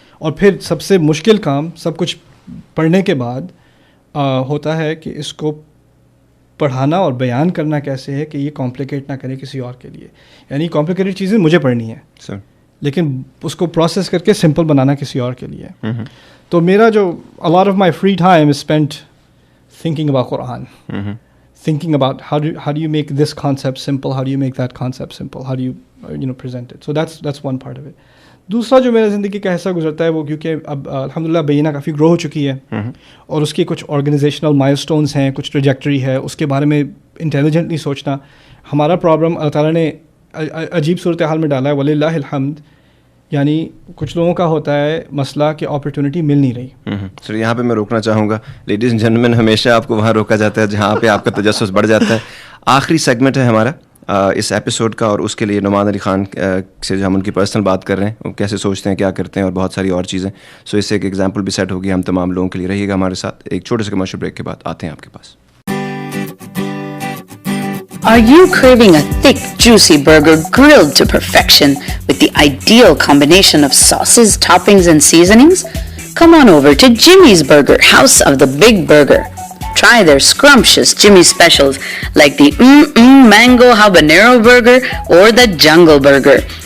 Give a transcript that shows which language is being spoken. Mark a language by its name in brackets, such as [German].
[Urdu] اور پھر سب سے مشکل کام سب کچھ پڑھنے کے بعد ہوتا ہے کہ اس کو پڑھانا اور بیان کرنا کیسے ہے کہ یہ کمپلیکیٹ نہ کرے کسی اور کے لیے. یعنی کمپلیکیٹڈ چیزیں مجھے پڑھنی ہے لیکن اس کو پروسیس کر کے سمپل بنانا کسی اور کے لیے. تو میرا جو [English] a lot of my free time is spent thinking about Quran, thinking about how do you make this concept simple, how do you make that concept simple, how do you present it. So that's one part of it. [Urdu] دوسرا جو میرا زندگی کا حصہ گزرتا ہے وہ کیونکہ اب الحمدللہ بینہ کافی گرو ہو چکی ہے اور اس کی کچھ آرگنائزیشنل مائلسٹونز ہیں, کچھ ٹریجیکٹری ہے, اس کے بارے میں انٹیلیجنٹلی سوچنا. ہمارا پرابلم اللہ تعالیٰ نے عجیب صورتحال میں ڈالا ہے وللہ الحمد. یعنی کچھ لوگوں کا ہوتا ہے مسئلہ کہ اپرچونٹی مل نہیں رہی. سر یہاں پہ میں روکنا چاہوں گا. لیڈیز اینڈ جینٹلمین, ہمیشہ آپ کو وہاں روکا جاتا ہے جہاں پہ آپ کا تجسس بڑھ جاتا ہے. آخری سیگمنٹ ہے ہمارا اس ایپیسوڈ کا, اور اس کے لیے نعمان علی خان سے جو ہم ان کی پرسنل بات کر رہے ہیں, وہ کیسے سوچتے ہیں, کیا کرتے ہیں, اور بہت ساری اور چیزیں. سو اس سے ایک ایگزامپل بھی سیٹ ہوگی ہم تمام لوگوں کے لیے. رہیے گا ہمارے ساتھ. ایک چھوٹے سے کمرشل بریک کے بعد آتے ہیں آپ کے پاس. [English] Are you craving a thick, juicy burger grilled to perfection with the ideal combination of sauces, toppings, and seasonings? Come on over to Jimmy's Burger, House of the Big Burger. Try their scrumptious Jimmy specials like the Mango Habanero Burger or the Jungle Burger.